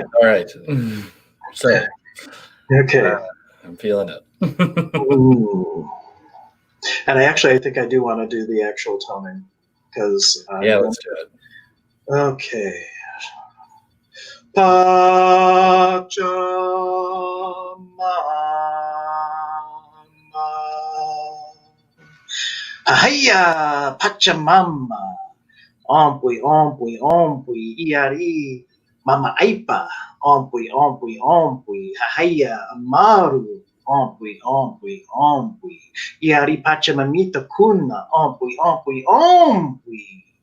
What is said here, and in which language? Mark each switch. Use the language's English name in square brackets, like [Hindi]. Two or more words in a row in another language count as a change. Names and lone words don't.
[English] All right. So. Okay. I'm feeling it. Ooh. And I think I do want to do the actual toning because. Let's do it. Okay. Pachamama. [Quechua] Ahaya Pachamama. Ompui, ompui, ompui, iari, mama aipa, ompui, ompui, ompui, hahaya, amaru, ompui, ompui, ompui, iari pachamamita kuna, ompui, ompui, ompui.